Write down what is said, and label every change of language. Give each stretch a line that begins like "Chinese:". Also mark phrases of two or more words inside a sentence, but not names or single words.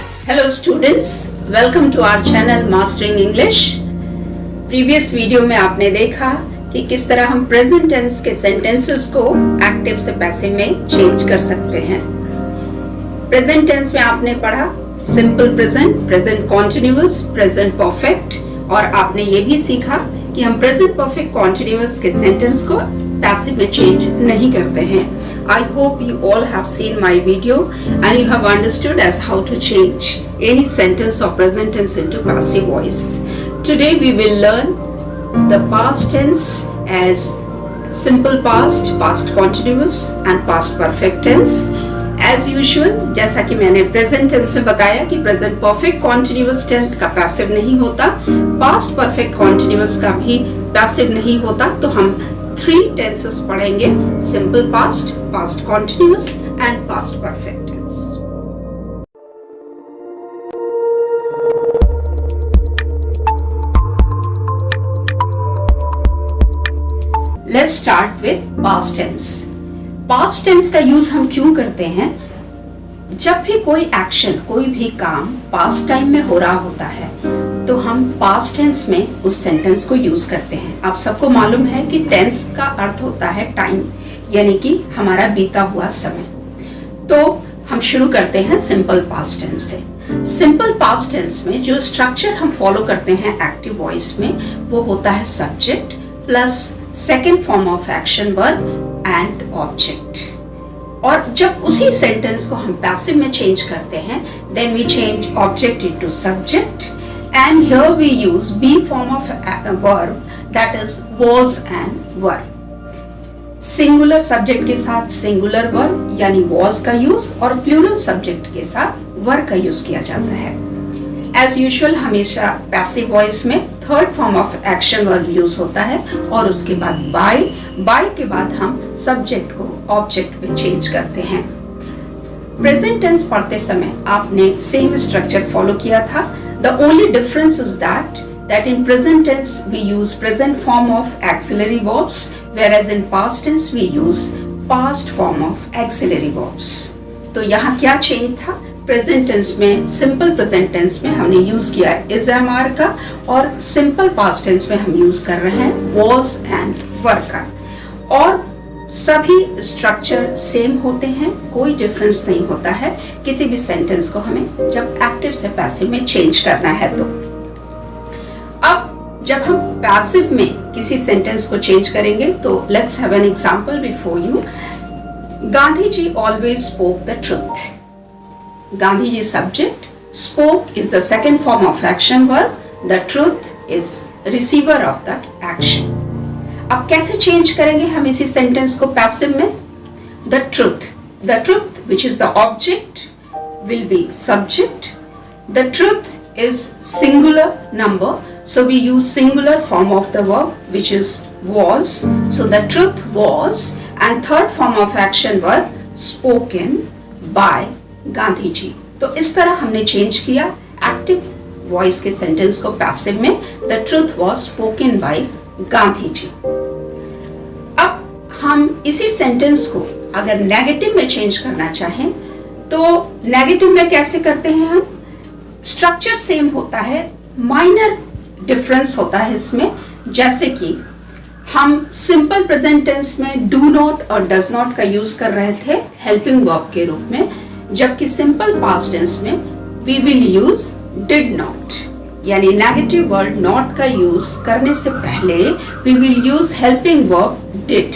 English: Hello students, welcome to our channel Mastering English. previous video
Hindi: में आपने देखा कि किस तरह हम
English: present tense
Hindi: के सेंटेंसेस को एक्टिव से पैसिव में चेंज कर सकते हैं।
English: present tense
Hindi: में आपने पढ़ा
English: simple present, present continuous, present perfect,
Hindi: और आपने ये भी सीखा कि हम
English: present perfect continuous
Hindi: के सेंटेंस को पैसिव में चेंज नहीं करते हैं।
English: I hope you all have seen my video and you have understood as how to change any sentence or present tense into passive voice. Today we will learn the past tense as simple past, past continuous and past perfect tense. As usual,
Hindi: जैसा कि मैंने
English: present tense
Hindi: में बताया कि
English: present perfect continuous tense
Hindi: का passive नहीं होता,
English: past perfect continuous
Hindi: का भी passive नहीं होता, तो हम 3 tenses पढ़ेंगे,
English: simple past, past continuous and past perfect tense. Let's start with past tense. Past tense
Hindi: का यूज हम क्यों करते हैं? जब भी कोई एक्शन, कोई भी काम
English: past time
Hindi: में हो रहा होता है तो हम
English: past tense
Hindi: में उस सेंटेंस को यूज करते हैं। आप सबको मालूम है कि टेंस का अर्थ होता है टाइम, यानी कि हमारा बीता हुआ समय। तो हम शुरू करते हैं
English: simple past tense
Hindi: से।
English: simple past tense
Hindi: में जो स्ट्रक्चर हम फॉलो करते हैं
English: active voice
Hindi: में, वो होता है
English: subject plus second form of action verb and object.
Hindi: और जब उसी सेंटेंस को हम पैसिव में चेंज करते हैं,
English: then we change object into subject, and here we use be form of a verb, that is was and were. Singular subject
Hindi: के साथ
English: singular verb
Hindi: यानी was का use और
English: plural subject
Hindi: के साथ were का use किया जाता है।
English: As usual
Hindi: हमेशा
English: passive voice
Hindi: में
English: third form of action verb
Hindi: use होता है और उसके बाद by के बाद हम subject को object पे change करते हैं।
English: Present tense
Hindi: पढ़ते समय आपने
English: same structure follow
Hindi: किया था।
English: The only difference is that in present tense we use present form of auxiliary verbs, whereas in past tense we use past form of auxiliary verbs.
Hindi: तो यहाँ क्या change था?
English: Present tense
Hindi: में,
English: simple present tense
Hindi: में हमने use किया
English: is am are
Hindi: का, और
English: simple past tense
Hindi: में हम use कर रहे हैं
English: was and were
Hindi: का, और सभी
English: structure same
Hindi: होते हैं, कोई डिफरेंस नहीं होता है किसी भी सेंटेंस को हमें जब एक्टिव से पैसिव में चेंज करना है। तो अब जब हम पैसिव में किसी सेंटेंस को चेंज करेंगे तो
English: let's have an example before you. गांधी जी always spoke the truth. Gandhi ji subject, spoke is the second form of action verb, the truth is receiver of that action.
Hindi: अब कैसे चेंज करेंगे हम इसी सेंटेंस को पैसिव में?
English: the truth which is the object will be subject, the truth is singular number, so we use singular form of the verb which is was, so the truth was, and third form of action verb spoken by गांधी जी।
Hindi: तो इस तरह हमने चेंज किया
English: active voice
Hindi: के सेंटेंस को पैसिव में,
English: the truth was spoken by गांधी जी।
Hindi: अब हम इसी सेंटेंस को अगर नेगेटिव में चेंज करना चाहें तो नेगेटिव में कैसे करते हैं हम?
English: structure same
Hindi: होता है,
English: minor difference
Hindi: होता है इसमें। जैसे कि हम
English: simple present tense
Hindi: में
English: do not
Hindi: और
English: does not
Hindi: का यूज कर रहे थे
English: helping verb
Hindi: के रूप में, जबकि
English: simple past tense
Hindi: में
English: we will use did not,
Hindi: यानी
English: negative word not
Hindi: का यूज करने से पहले
English: we will use helping verb did.